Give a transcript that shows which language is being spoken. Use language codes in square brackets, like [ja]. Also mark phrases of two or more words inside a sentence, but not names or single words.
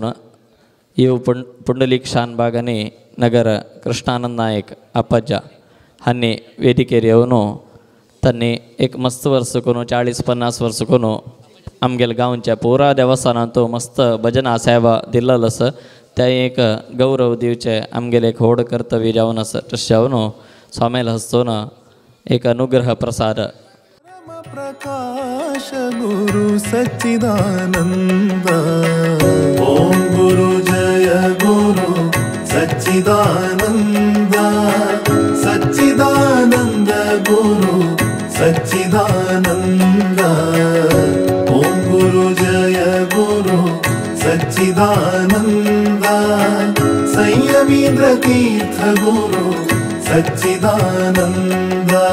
[kok] इव पुंडलीक शानबाग आनी नगर कृष्णानंद नायक अप्पाज्जा हांणी वेदिकेर येवन तांणी एक मस्त वर्स करून 40-50 वर्स करून आमगेले गांवच्या पुरा देवस्थानांत मस्त भजना सेवा दिल्लेलो आसा. त्या एक गौरव दिवचे आमगेले एक होड कर्तव्य जावन आसा तशें हांव स्वामेल हस्तोन एक अनुग्रह प्रसाद [sa] प्रकाश गुरु सच्चिदानंद ओम गुरु जय गुरु सच्चिदानंद सच्चिदानंद गुरु सच्चिदानंद ओम गुरु जय गुरु सच्चिदानंद संयमीन्द्र तीर्थ गुरु सच्चिदानंद